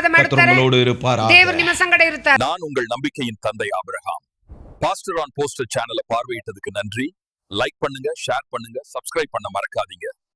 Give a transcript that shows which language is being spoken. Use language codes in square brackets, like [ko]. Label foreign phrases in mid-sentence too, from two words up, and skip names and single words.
[ta] கர்த்தர் [kn] ಮಾಡುತ್ತಾರೆ. [ta] உங்களோடு இருப்பாராக. [kn] ದೇವರು ನಿಮ್ಮ ಸಂಗಡ ಇರುತ್ತಾರೆ. [ta] நான் உங்கள் நம்பிக்கையின் தந்தை ஆபிரகாம். பாஸ்டர் ஆன் போஸ்டர் சேனலை பார்வையிட்டதுக்கு நன்றி. லைக் பண்ணுங்க, ஷேர் பண்ணுங்க, சப்ஸ்கிரைப் பண்ண மறக்காதீங்க.